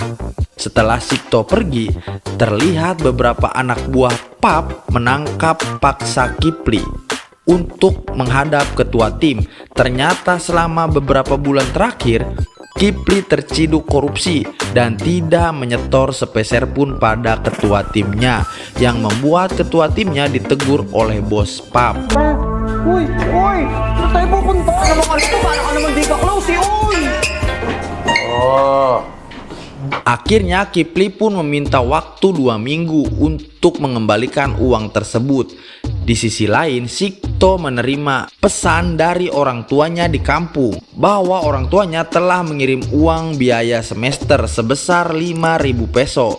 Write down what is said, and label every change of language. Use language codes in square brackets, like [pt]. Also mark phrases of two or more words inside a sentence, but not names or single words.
[id] Setelah Sikto pergi, terlihat beberapa anak buah pub menangkap paksa Kipli untuk menghadap ketua tim. Ternyata selama beberapa bulan terakhir, Kipli terciduk korupsi dan tidak menyetor sepeser pun pada ketua timnya, yang membuat ketua timnya ditegur oleh bos pub. [tl] Uy, saan tayo pupunta? Ano bang ito? Paano ka naman di ka close eh, uy! [id] Akhirnya Kipli pun meminta waktu 2 minggu untuk mengembalikan uang tersebut. Di sisi lain, Sikto menerima pesan dari orang tuanya di kampung bahwa orang tuanya telah mengirim uang biaya semester sebesar 5.000 peso.